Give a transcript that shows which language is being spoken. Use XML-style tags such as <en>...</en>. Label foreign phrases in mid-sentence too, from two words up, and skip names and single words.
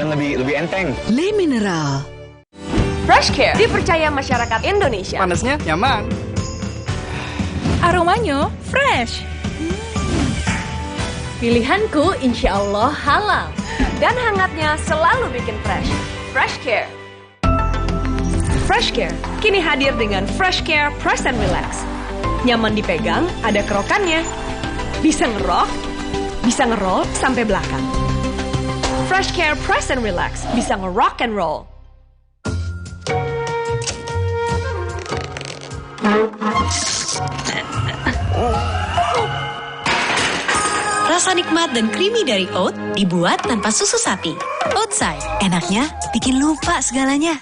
<id>Dan lebih enteng. Le Mineral. Fresh Care dipercaya masyarakat Indonesia. Panasnya nyaman. Aromanya fresh. Pilihanku</id> <ar>إن شاء الله</ar> <id>halal. Dan hangatnya selalu bikin fresh. Fresh Care. Fresh Care kini hadir dengan Fresh Care Press and Relax. Nyaman dipegang, ada kerokannya. Bisa ngerok, bisa ngeroll sampai belakang. Fresh Care Press and Relax bisa</id> <en>ngerock and roll.</en> <id>Rasa nikmat dan creamy dari oat dibuat tanpa susu sapi. Oatside, enaknya bikin lupa segalanya.</id>